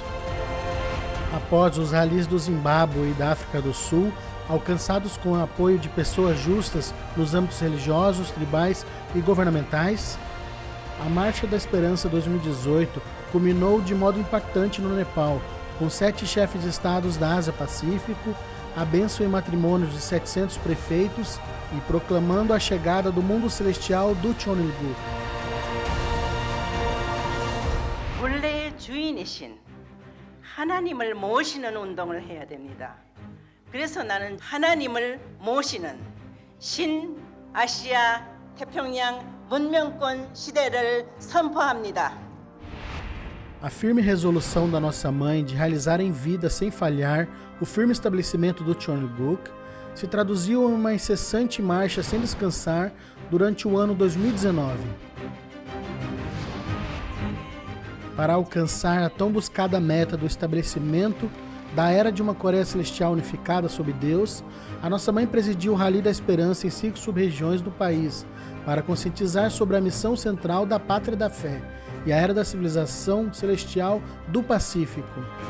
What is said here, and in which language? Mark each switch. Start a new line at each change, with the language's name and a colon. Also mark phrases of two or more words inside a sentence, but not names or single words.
Portuguese: Após os ralis do Zimbábue e da África do Sul, alcançados com o apoio de pessoas justas nos âmbitos religiosos, tribais e governamentais, a Marcha da Esperança 2018 culminou de modo impactante no Nepal, com 7 chefes de estados da Ásia-Pacífico, a bênção em matrimônios de 700 prefeitos e proclamando a chegada do mundo celestial do Cheonilguk.
Korean: 본래의 주인이신 하나님을 모시는 운동을 해야 됩니다. 그래서 나는 하나님을 모시는 신아시아 태평양 문명권 시대를 선포합니다.
Portuguese: A firme resolução da nossa mãe de realizar em vida sem falhar o firme estabelecimento do Cheonilguk se traduziu em uma incessante marcha sem descansar durante o ano 2019. Para alcançar a tão buscada meta do estabelecimento da era de uma Coreia Celestial unificada sob Deus, a nossa mãe presidiu o Rally da Esperança em 5 sub-regiões do país para conscientizar sobre a missão central da Pátria da Fé e a era da civilização celestial do Pacífico.